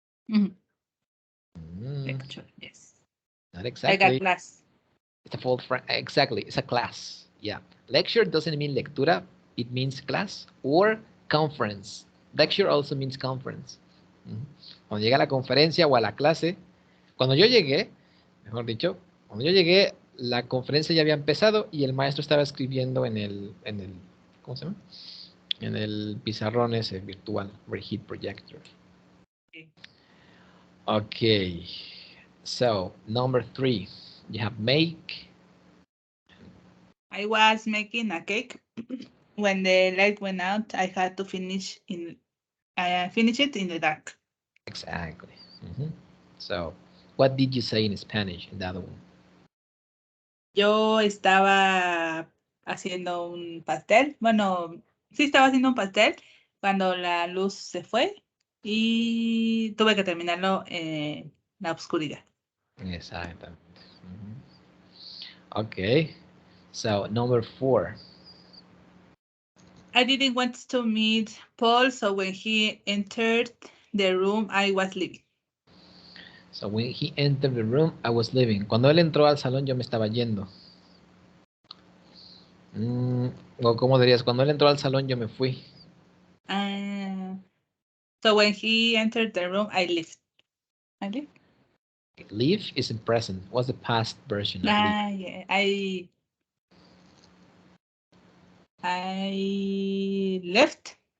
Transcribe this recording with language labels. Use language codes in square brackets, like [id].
[en] Mhm. Mm, Lecture, yes, not like a exactly. class. It's a fault. Exactly. It's a class. Yeah. Lecture doesn't mean lectura. It means class or conference. Lecture also means conference. Ujú. [es] Cuando llega a la conferencia o a la clase, cuando yo llegué, mejor dicho, cuando yo llegué, la conferencia ya había empezado y el maestro estaba escribiendo en el, ¿cómo se llama? En el pizarrón ese virtual, Overhead Projector. [en] Okay. Okay, so number 3, you have make. I was making a cake. When the light went out, I had to finish it in the dark. Exactly. Mhm. So, what did you say in Spanish in the other one? [es] Yo estaba haciendo un pastel. Bueno, sí estaba haciendo un pastel cuando la luz se fue y tuve que terminarlo en la oscuridad. Exactamente. [en] Mhm. Okay, so number 4. I didn't want to meet Paul, so when he entered the room, I was leaving. So when he entered the room, I was leaving. [es] Cuando él entró al salón, yo me estaba yendo. Mm, o ¿cómo dirías? Cuando él entró al salón, yo me fui. [en] Uh, so when he entered the room, I left. I left. Leave is in present. What's the past version of leave? Yeah, I left.